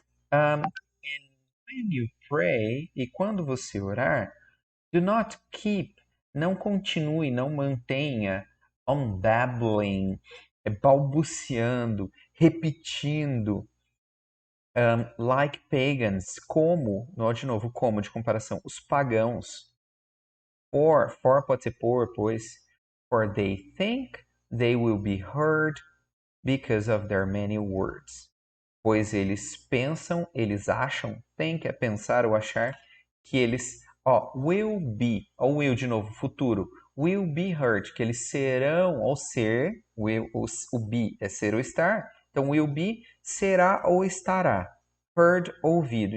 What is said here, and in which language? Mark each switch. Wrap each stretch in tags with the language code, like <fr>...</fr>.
<en>And when you pray,</en> <pt>e quando você orar,</pt> <en>do not keep,</en> <pt>não continue, não mantenha</pt> <en>on babbling,</en> <pt>balbuciando, repetindo,</pt> <en>like pagans,</en> <pt>como, de novo, como, de comparação, os pagãos.</pt> <en>For</en> <pt>pode ser por, pois,</pt> <en>for they think they will be heard because of their many words.</en> <pt>Pois eles pensam, eles acham, think é pensar ou achar, que eles, will be, ou will de novo, futuro,</pt> <en>will be heard,</en> <pt>que eles serão ou ser, o be é ser ou estar, então will be será ou estará, heard, ouvido.</pt>